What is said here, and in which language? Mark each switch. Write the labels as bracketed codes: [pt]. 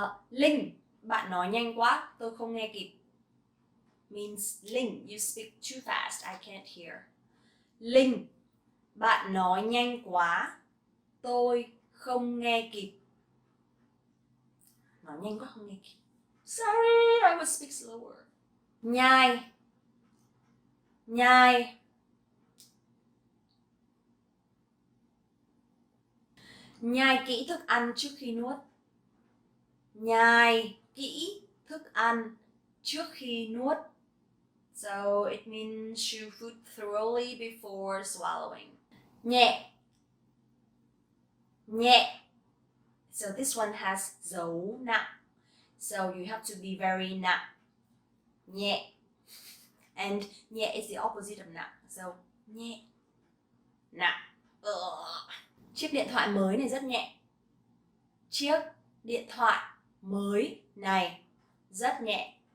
[vi] Linh, bạn nói nhanh quá, tôi không nghe kịp. [en] Means Linh, you speak too fast, I can't hear. [vi] Linh, bạn nói nhanh quá, tôi không nghe kịp. Nói nhanh quá không nghe kịp. [en] Sorry, I will speak slower. [vi] Nhai, nhai. Nhai kỹ thức ăn trước khi nuốt. Nhai kỹ thức ăn trước khi nuốt. [en] So it means chew food thoroughly before swallowing. Nhẹ, nhẹ. So this one has dấu nặng. So you have to be very nặng. Nhẹ. And nhẹ is the opposite of nặng. [vi] So nhẹ, nặng. Chiếc điện thoại mới này rất nhẹ. Chiếc điện thoại mới này rất nhẹ.